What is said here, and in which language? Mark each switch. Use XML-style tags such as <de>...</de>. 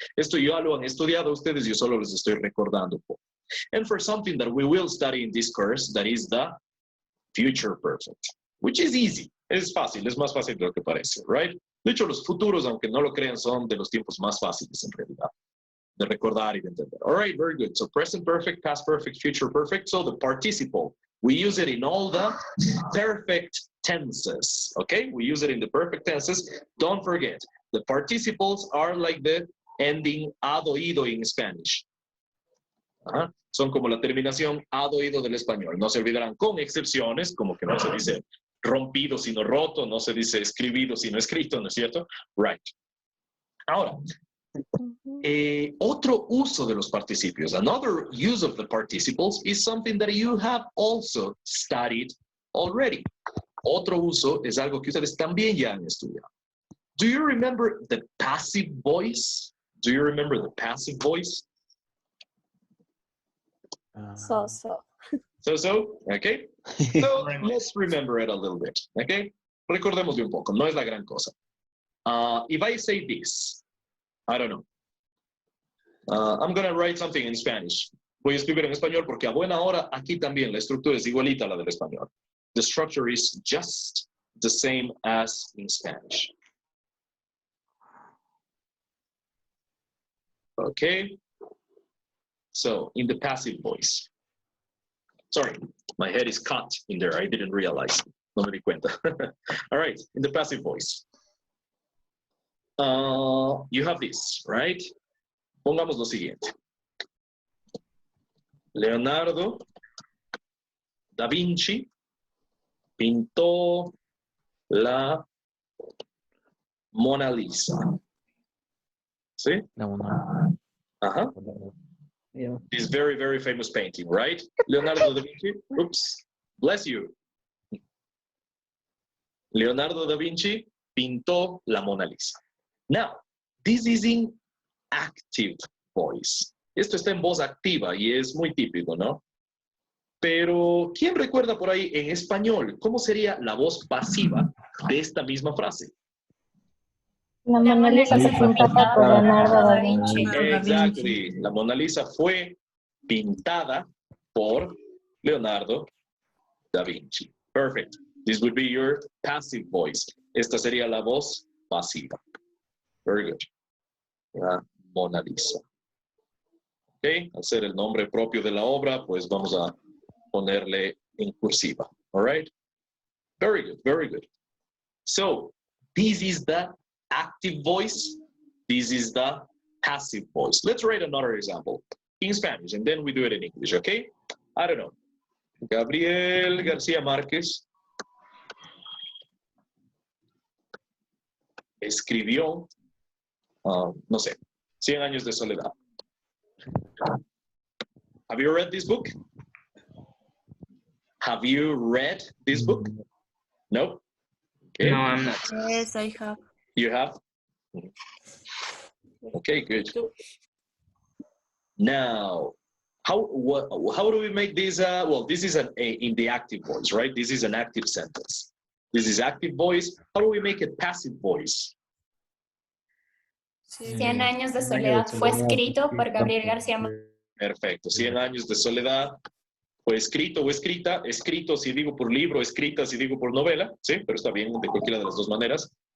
<es>Esto ya lo han estudiado ustedes, yo solo les estoy recordando.</es> <en>And for something that we will study in this course, that is the future perfect, which is easy.</en> <es>Es fácil, es más fácil de lo que parece, right? De hecho, los futuros, aunque no lo crean, son de los tiempos más fáciles en realidad de recordar y de entender.</es> <en>All right, very good. So present perfect, past perfect, future perfect. So the participle, we use it in all the perfect tenses, okay? We use it in the perfect tenses. Don't forget, the participles are like the ending ado ido in Spanish.</en> <es>Son como la terminación ado ido del español. No se olvidarán, con excepciones, como que no se dice rompido sino roto, no se dice escribido sino escrito, ¿no es cierto? Right. Ahora, Otro uso de los participios,</es> <en>another use of the participles, is something that you have also studied already.</en> <es>Otro uso es algo que ustedes también ya han estudiado.</es> <en>Do you remember the passive voice? Do you remember the passive voice? So. So, okay? So, let's remember it a little bit, okay?</en> <es>Recordemos de un poco, no es la gran cosa.</es> <en>If I say this, I don't know. I'm going to write something in Spanish.</en> <es>Voy a escribir en español porque a buena hora aquí también la estructura es igualita a la del español.</es> <en>The structure is just the same as in Spanish. Okay? So, in the passive voice. Sorry, my head is caught in there. I didn't realize.</en> <es>No me di cuenta.</es> <en>All right, in the passive voice. You have this, right?</en> <es>Pongamos lo siguiente. Leonardo da Vinci pintó la Mona Lisa. ¿Sí? La Mona. Ajá.</es> <en>Yeah. This very, very famous painting, right? Leonardo da Vinci. Oops. Bless you.</en> <es>Leonardo da Vinci pintó la Mona Lisa.</es> <en>Now, this is in active voice.</en> <es>Esto está en voz activa y es muy típico, ¿no? Pero, ¿quién recuerda por ahí en español cómo sería la voz pasiva de esta misma frase? La Mona Lisa fue pintada por Leonardo da Vinci.</es> <en>Exactly.</en> <es>La Mona Lisa fue pintada por Leonardo da Vinci.</es> <en>Perfect. This would be your passive voice.</en> <es>Esta sería la voz pasiva.</es> <en>Very good.</en> <es>La Mona Lisa. Ok, al ser el nombre propio de la obra, pues vamos a ponerle en cursiva.</es> <en>All right? Very good, very good. So, this is the active voice. This is the passive voice. Let's write another example in Spanish, and then we do it in English, okay? I don't know.</en> <es>Gabriel García Márquez escribió, no sé, 100 años de soledad.</es> <en>Have you read this book? Have you read this book? No? Okay. No, I'm not. Yes, I have. You have? Okay, good. Now, how do we make this? Well, this is in the active voice, right? This is an active sentence. This is active voice. How do we make it passive voice?</en> <es>100 años de soledad fue escrito por Gabriel García Márquez. Perfecto. 100 años de soledad fue escrito o escrita. Escrito si digo por libro, escrita si digo por novela. Sí, pero está bien de cualquiera de las dos maneras.</es>